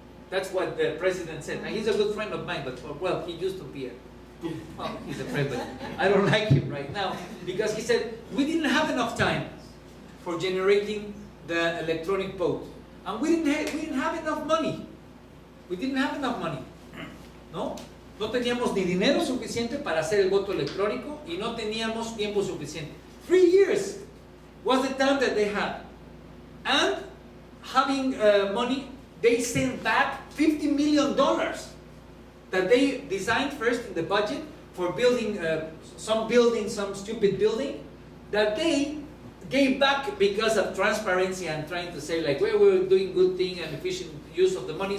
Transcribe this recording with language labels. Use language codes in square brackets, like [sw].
[en] That's what the president said. And he's a good friend of mine, but well, he used to be well, he's a friend, but I don't like him right now, because he said, we didn't have enough time for generating the electronic vote. And we didn't have enough money. We didn't have enough money. [es] ¿No? No teníamos ni dinero suficiente para hacer el voto electrónico y no teníamos tiempo suficiente. [en] 3 years was the time that they had. And having money, they sent back $50 million that they designed first in the budget for building some stupid building, that they gave back because of transparency and trying to say like, well, we're doing good thing and efficient use of the money.